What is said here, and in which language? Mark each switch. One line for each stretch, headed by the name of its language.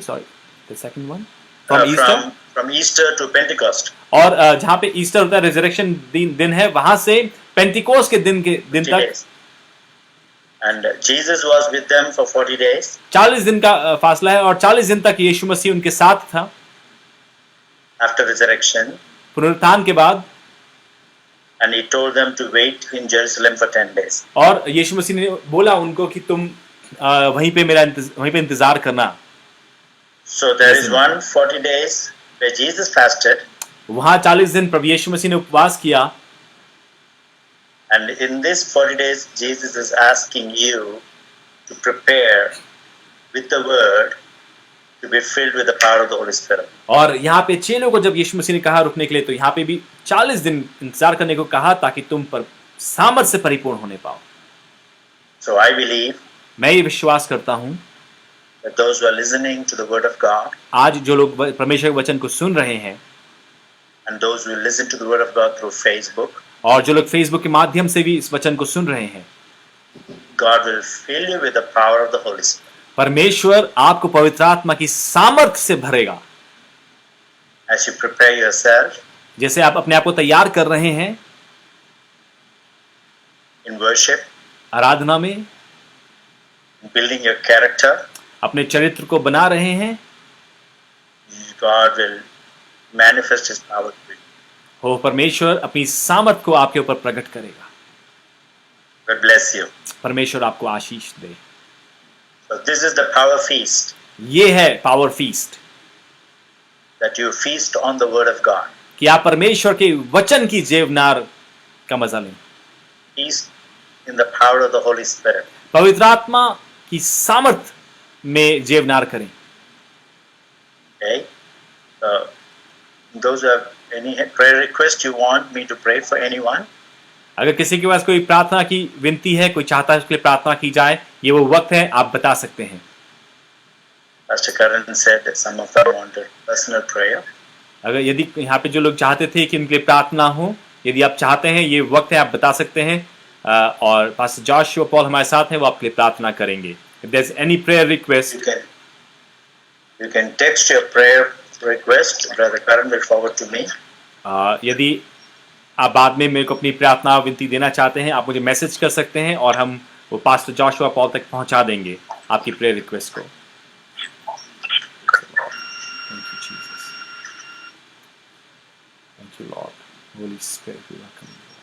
English: Sorry, the second one from Easter. From Easter to Pentecost.
Hindi: और जहाँ पे Easter होता है, रिजरेक्शन दिन है, वहां से पेंटिकोस के दिन तक।
English: And Jesus was with them for 40 days.
Hindi: 40 दिन का फासला है और 40 दिन तक यीशु मसीह उनके साथ था।
English: After resurrection.
Hindi: पुनरुत्थान के बाद।
English: And he told them to wait in Jerusalem for 10 days.
Hindi: और यीशु मसीह ने बोला उनको कि तुम वहीं पे इंतजार करना।
English: So there is one 40 days where Jesus fasted.
Hindi: वहां 40 दिन प्रभु यीशु मसीह ने उपवास किया।
English: And in this 40 days, Jesus is asking you to prepare with the word to be filled with the power of the Holy Spirit.
Hindi: और यहाँ पे चेलों को जब यीशु मसीह ने कहा रुकने के लिए, तो यहाँ पे भी 40 दिन इंतजार करने को कहा ताकि तुम पर सामर्थ से परिपूर्ण होने पाओ।
English: So I believe
Hindi: मैं ये विश्वास करता हूँ
English: that those who are listening to the word of God,
Hindi: आज जो लोग परमेश्वर के वचन को सुन रहे हैं,
English: and those who listen to the word of God through Facebook,
Hindi: और जो लोग फेसबुक के माध्यम से भी इस वचन को सुन रहे हैं,
English: God will fill you with the power of the Holy Spirit.
Hindi: परमेश्वर आपको पवित्र आत्मा की सामर्थ से भरेगा।
English: As you prepare yourself,
Hindi: जैसे आप अपने आप को तैयार कर रहे हैं
English: in worship,
Hindi: आराधना में,
English: building your character,
Hindi: अपने चरित्र को बना रहे हैं,
English: God will manifest His power to you.
Hindi: हो परमेश्वर अपनी सामर्थ को आपके ऊपर प्रकट करेगा।
English: God bless you.
Hindi: परमेश्वर आपको आशीष दे।
English: So this is the power feast,
Hindi: ये है power feast,
English: that you feast on the word of God.
Hindi: कि आप परमेश्वर के वचन की जेवनार का मजा लें।
English: Feast in the power of the Holy Spirit.
Hindi: पवित्र आत्मा की सामर्थ में जेवनार करें।
English: Okay? Those who have any prayer request, you want me to pray for anyone?
Hindi: अगर किसी के पास कोई प्रार्थना की विनती है, कोई चाहता है उसके लिए प्रार्थना की जाए, ये वो वक्त है, आप बता सकते हैं।
English: Pastor Karan said that some of them wanted personal prayer.
Hindi: अगर यदि यहाँ पे जो लोग चाहते थे कि उनके लिए प्रार्थना हो, यदि आप चाहते हैं, ये वक्त है, आप बता सकते हैं। और पास्टर जॉशुआ पॉल हमारे साथ हैं, वो आपके लिए प्रार्थना करेंगे।
English: If there's any prayer request, you can text your prayer request. Brother Karan will forward to me.
Hindi: यदि आप बाद में मेरे को अपनी प्रार्थना विनती देना चाहते हैं, आप मुझे मैसेज कर सकते हैं और हम वो पास्टर जॉशुआ पॉल तक पहुंचा देंगे। आपकी प्रेयर रिक्वेस्ट को।
English: Thank you Jesus, thank you lord, holy spirit we welcome you.